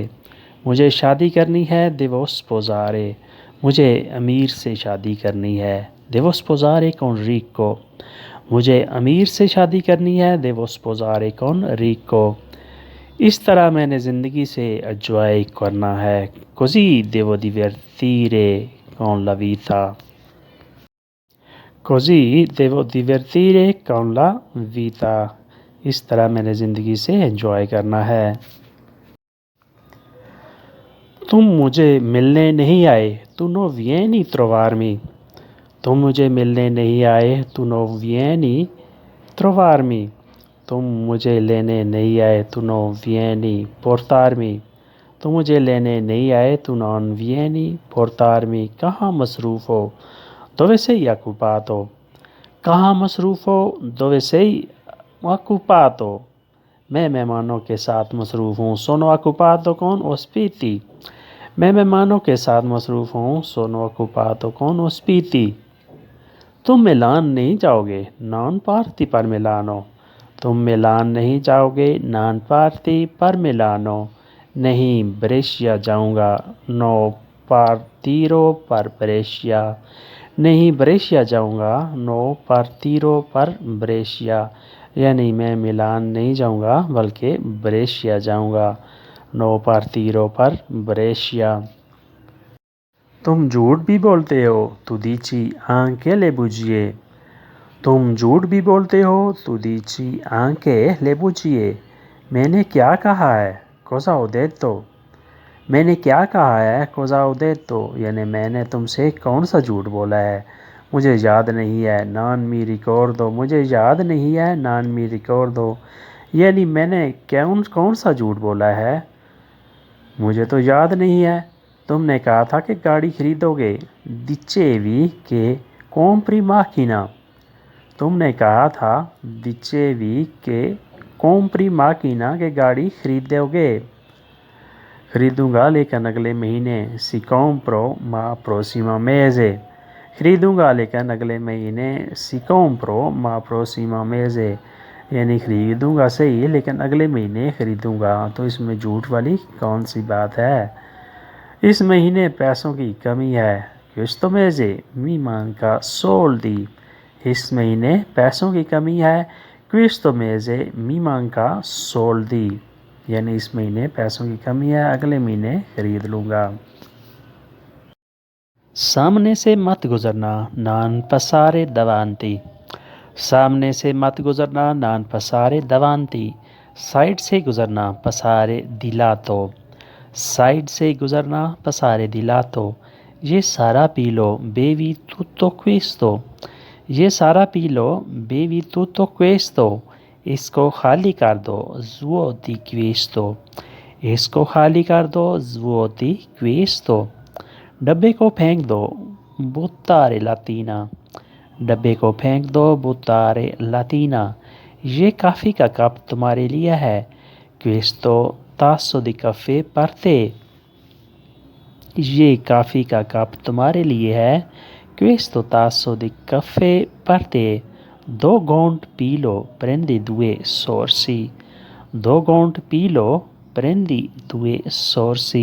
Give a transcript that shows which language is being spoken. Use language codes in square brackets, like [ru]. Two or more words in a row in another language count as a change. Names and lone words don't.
[hi] मुझे शादी करनी है [it] devo sposare. [hi] मुझे अमीर से शादी करनी है [it] devo sposare con ricco. [hi] मुझे अमीर से शादी करनी है [it] devo sposare con ricco. [hi] इस तरह मैंने ज़िंदगी से एंजॉय करना है, [it] così devo divertire con la vita. così devo divertire con la vita। [hi] इस तरह मैंने ज़िंदगी से एंजॉय करना है। तुम मुझे मिलने नहीं आए [it] tu non vieni trovarmi. [hi] तुम मुझे मिलने नहीं आए [it] tu non vieni trovarmi. [hi] तुम मुझे लेने नहीं आए [it] tu non vieni portarmi. [hi] तुम मुझे लेने नहीं आए [it] tu non vieni portarmi. [hi] कहाँ मसरूफ़ हो [it] dove sei occupato। [hi] कहाँ मसरूफ़ हो [it] dove sei occupato। [hi] मैं मेहमानों के साथ मसरूफ़ हूँ [it] sono occupato con ospiti। [hi] मैं मेहमानों के साथ मसरूफ़ हूँ [it] sono occupato con ospiti। [hi] तुम मिलान नहीं जाओगे [it] non parti per Milano. [hi] तुम मिलान नहीं जाओगे [it] non parti per Milano. [hi] नहीं ब्रेशिया जाऊंगा [it] no partirò per Brescia. [hi] नहीं ब्रेशिया जाऊंगा [it] no partirò per Brescia. [hi] यानी मैं मिलान नहीं जाऊंगा बल्कि ब्रेशिया जाऊंगा, [it] no partirò per Brescia. [hi] तुम झूठ भी बोलते हो [it] tu dici anche le bugie. [hi] तुम झूठ भी बोलते हो [it] tu dici anche le bugie. [hi] मैंने क्या कहा है [it] cosa ho detto। [hi] मैंने क्या कहा है [it] cosa ho detto। [hi] यानी मैंने तुमसे कौन सा झूठ बोला है, मुझे याद नहीं है [it] non mi ricordo। [hi] मुझे याद नहीं है [it] non mi ricordo। [hi] यानी मैंने कौन सा झूठ बोला है, मुझे तो याद नहीं है। तुमने कहा था कि गाड़ी खरीदोगे [it] dicevi che compri macchina। [hi] तुमने कहा था [it] dicevi che compri macchina [hi] कि गाड़ी खरीदोगे। खरीदूंगा लेकिन अगले महीने [it] si compro ma prossimo mese। [hi] खरीदूंगा लेकिन अगले महीने [it] si compro ma prossimo mese। [hi] यानी खरीदूंगा सही लेकिन अगले महीने खरीदूंगा। तो इसमें झूठ वाली कौन सी बात है। इस महीने पैसों की कमी है [it] questo mese mi manca soldi। [hi] इस महीने पैसों की कमी है [it] questo mese mi manca soldi। [hi] यानी इस महीने पैसों की कमी है, अगले महीने खरीद लूँगा। सामने से मत गुजरना [it] non passare davanti। [hi] सामने से मत गुजरना [it] non passare davanti। [hi] साइड से गुजरना [it] passare di lato। [hi] साइड से गुजरना [it] passare di lato। [hi] ये सारा पी लो [it] bevi tutto questo। [hi] ये सारा पी लो [it] bevi tutto questo। [hi] इसको खाली कर दो [it] svuoti questo। [hi] इसको खाली कर दो [it] svuoti questo। [hi] डब्बे को फेंक दो [it] buttare latina। [hi] डब्बे को फेंक दो [it] buttare latina। [hi] ये कॉफ़ी का कप तुम्हारे लिए है [it] questo tasso di caffè per te। [hi] ये कॉफ़ी का कप तुम्हारे लिए है [it] questo tasso di caffè per te। [hi] दो घूंट पी लो [it] prendi due sorsi। [hi] दो घूंट पी लो [it] prendi due sorsi।